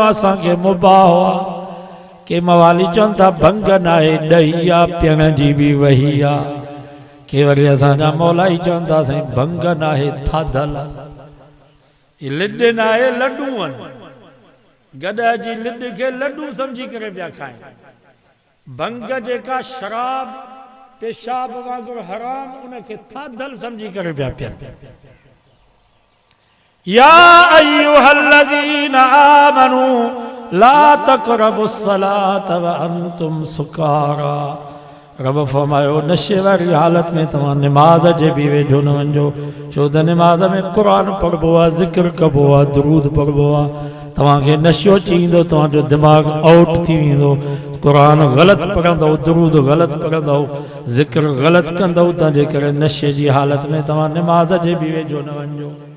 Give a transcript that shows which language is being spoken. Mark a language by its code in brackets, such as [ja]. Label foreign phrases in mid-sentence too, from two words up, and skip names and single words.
[sd] असांखे मुबाह हुआ के मवाली चवनि था भंग न आहे ॾही आहे पियण जी बि वही आहे के वरी असांजा मौलाई चवनि था साईं भंग न आहे थाधल आहे लिड न आहे लड्डू आहिनि गॾ जी लिड खे लड्डू सम्झी करे पिया खाइनि भंग जेका शराब पेशाब वांगुरु हराम उनखे थाधल सम्झी करे पिया पियनि [ar] يا أيها الذين آمنوا لا تقربوا الصلاة وأنتم سكارى [sd] रब फरमायो नशे वारी हालत में तव्हां निमाज़ जे बि वेझो न वञो छो त निमाज़ में क़ुरान पढ़बो आहे ज़िक्र कबो आहे दुरूद पढ़बो आहे तव्हांखे नशो अची वेंदो तव्हांजो दिमाग़ आउट थी वेंदो क़ुरान ग़लति पढ़ंदव दुरूद ग़लति पढ़ंदव ज़िक्र ग़लति कंदव तंहिंजे करे नशे जी हालत में तव्हां निमाज़ जे बि वेझो न वञो